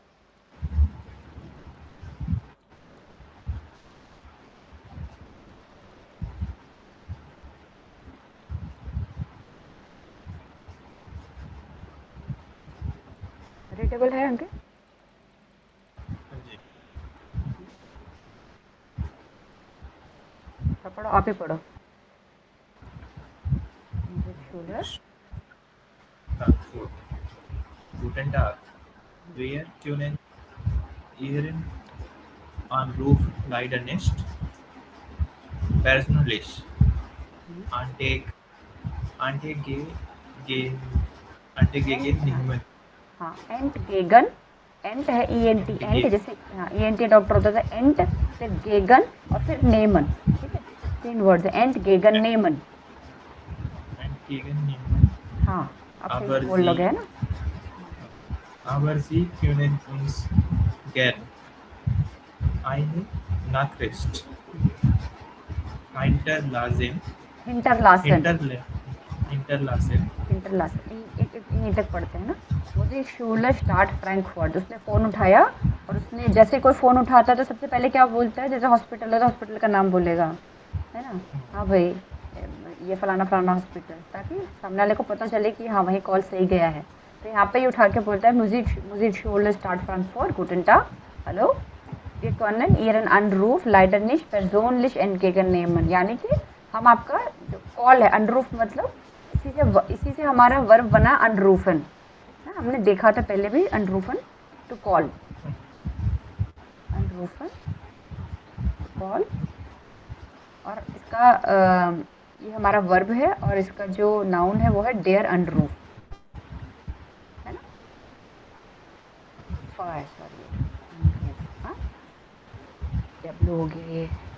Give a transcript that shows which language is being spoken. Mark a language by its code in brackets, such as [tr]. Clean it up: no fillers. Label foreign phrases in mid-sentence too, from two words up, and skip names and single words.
[hi] रीडेबल है अंकित? पढ़ो, आप ही पढ़ो। [de] Guten Tag. Wir können Ihren Anruf leider nicht persönlich entgegennehmen. [hi] हाँ, entgegen, एंट है ENT, एंट जैसे ENT डॉक्टर होता था, एंट फिर गेगन और फिर नेमन, ठीक है, 3 वर्ड्स है। entgegennehmen, हाँ अब सही बोल लोगे है ना। [de] Aber Sie können uns gern eine Nachricht hinterlassen. [hi] यहीं तक पढ़ते हैं ना। मुझे [de] Schule Stadt Frankfurt, [hi] उसने फ़ोन उठाया और उसने, जैसे कोई फ़ोन उठाता है तो सबसे पहले क्या बोलता है, जैसे हॉस्पिटल है तो हॉस्पिटल का नाम बोलेगा, है ना, हाँ भाई ये फलाना फलाना हॉस्पिटल, ताकि सामने वाले को पता चले कि हाँ वही कॉल सही गया है। तो यहाँ पे ही उठा के बोलता है मुझे [de] Schule Stadt Frankfurt, Guten Tag, [hi] हेलो, [de] wir können Ihren Anruf leider nicht persönlich entgegennehmen, [hi] यानी कि हम आपका जो कॉल है, अनरूफ मतलब इसी से हमारा वर्ब बना अनरूफन, ना हमने देखा था पहले भी, अनरूफन [en] to call, [hi] अनरूफन कॉल, और इसका ये हमारा वर्ब है और इसका जो नाउन है वो है [de] der Anruf, [hi] है ना, सॉरी हाँ डब्ल्यू हो गया ये।